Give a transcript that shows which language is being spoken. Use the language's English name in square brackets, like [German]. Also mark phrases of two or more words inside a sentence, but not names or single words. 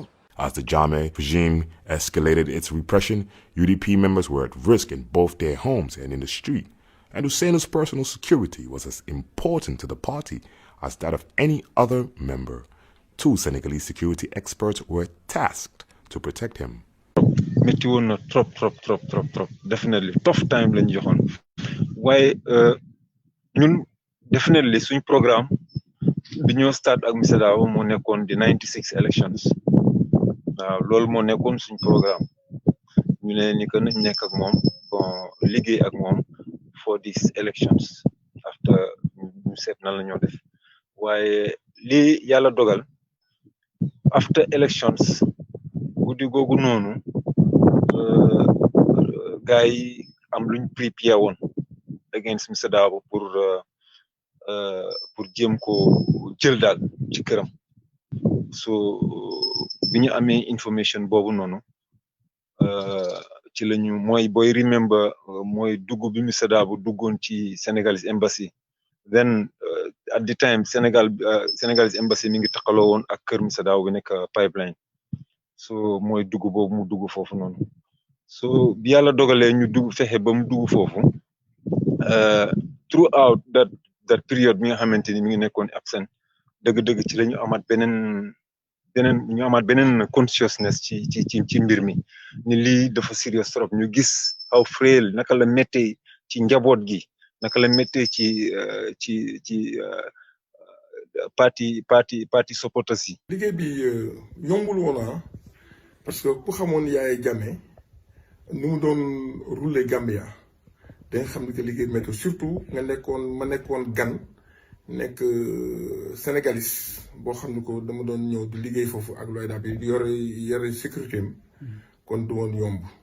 [English] As the Jammeh regime escalated its repression, UDP members were at risk in both their homes and in the street, and Ousainu's personal security was as important to the party as that of any other member. 2 Senegalese security experts were tasked to protect him. [Wolof] Métti woon na trop [English] definitely tough time [Wolof] lañ joxoon waaye ñun definitely suñ programme bi ñoo start ak Mr Darboe moo nekkoon di 96 elections waaw loolu moo nekkoon suñ programme ñu ne ni que nañ nekk ak moom bon liggéey ak moom [English] for these elections [Wolof] after ñu seet nan la ñoo def waaye lii yàlla dogal after elections guddi googu noonu gars yi am luñ prepare woon against Mr Darboe pour jéem ko jël daal ci këram so bi ñu amee information boobu noonu ci lañu mooy boy remember mooy dugg bi Mr Darboe duggoon ci [English] Senegalese embassy then at the time Senegalese embassy [Wolof] mi ngi taxaloo woon ak kër Mr Darboe bi nekk pipeline so mooy dugg boobu mu dugg foofu noonu so bi yàlla dogalee ñu dugg fexe ba mu dugg foofu [English] throughout that period [Wolof] mi nga xamante ni mi ngi nekkoon absent dëgg-dëgg ci la ñu amaat beneen consciousness ci mbir mi ni lii dafa serious trop ñu gis [English] how frail [Wolof] naka la méttee ci njaboot gi naka la méttee ci parti supporters yi. liggéey bi yombul woon parce que ku xamoon Yaya Jammeh ni mu doon rouler Gambia da nga xam ne que liggéey bi métti surtout ma nekkoon gan nekk Sénégalais boo xam ne ko dama doon ñëw di liggéey foofu ak Loïda bi yore sécurité am kon du woon yomb